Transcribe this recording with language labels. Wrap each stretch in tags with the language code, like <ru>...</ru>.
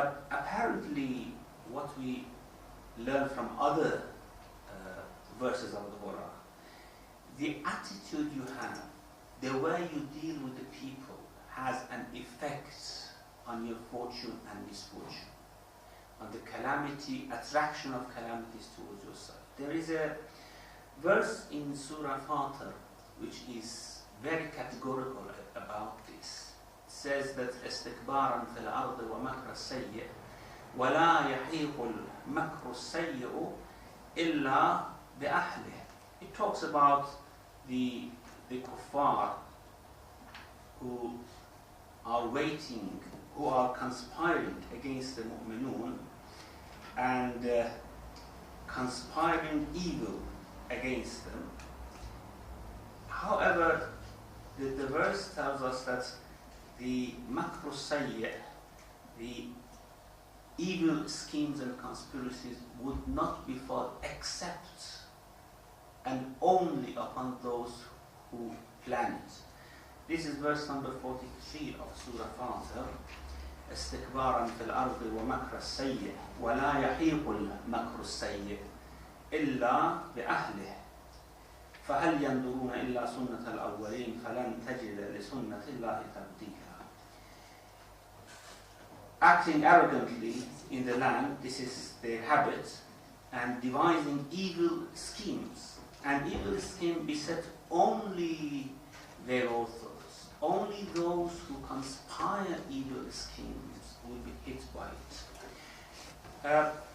<en>Apparently, what we learn from other verses of the Quran, the attitude you have, the way you deal with the people has an effect on your fortune and misfortune, on the calamity, attraction of calamities towards yourself. There is a verse in Surah Fatir which is very categorical about this. It says that</en> <ar>استكبارا في الأرض ومكر السيء ولا يحيق المكر السيء إلا بأهله.</ar> <en>It talks about the kuffar who are waiting, who are conspiring against the mu'minun and conspiring evil against them. However, the verse tells us that the makru sayyi', the evil schemes and conspiracies would not befall except and only upon those who plan it. This is verse number 43 of Surah Fatir.</en> <ar>استكبارا في الأرض ومكر السيء ولا يحيق المكر السيء إلا بأهله فهل ينظرون إلا سنة الأولين فلن تجد لسنة الله تبديلا.</ar> <en>Acting arrogantly in the land, this is their habit, and devising evil schemes. And evil scheme beset only their authors. Only those who conspire evil schemes will be hit by it.</en>